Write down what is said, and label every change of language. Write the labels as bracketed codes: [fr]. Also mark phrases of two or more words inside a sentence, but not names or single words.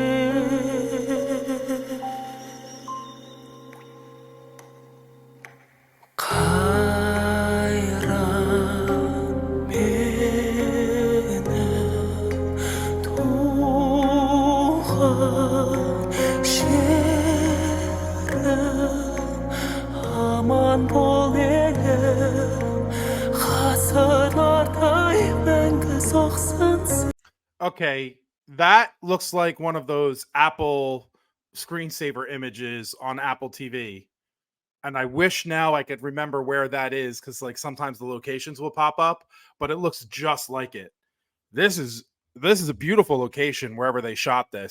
[kk] Қайран менің туған жерім, аман бол елім, ғасырлардай мәңгі соқсын. [en] Okay, that looks like one of those Apple screensaver images on Apple TV. And I wish now I could remember where that is, because like sometimes the locations will pop up, but it looks just like it. This is a beautiful location wherever they shot this.